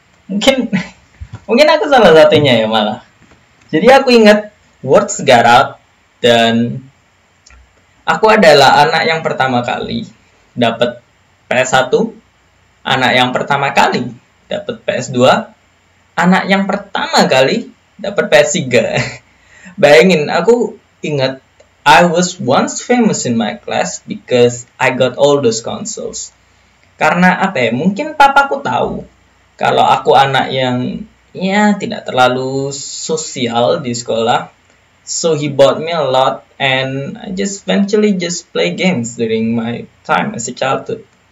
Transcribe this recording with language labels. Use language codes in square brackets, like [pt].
[id] Mungkin aku salah satunya ya malah. Jadi aku ingat [en] Words Got Out, [id] dan aku adalah anak yang pertama kali dapat PS1, anak yang pertama kali dapat PS2, anak yang pertama kali dapat PS3. Bayangin, aku ingat [en] I was once famous in my class because I got all those consoles. [id] Karena apa ya? Mungkin papaku tahu kalau aku anak yang ya tidak terlalu sosial di sekolah. [en] So he bought me a lot, and I just eventually just play games during my time as a childhood.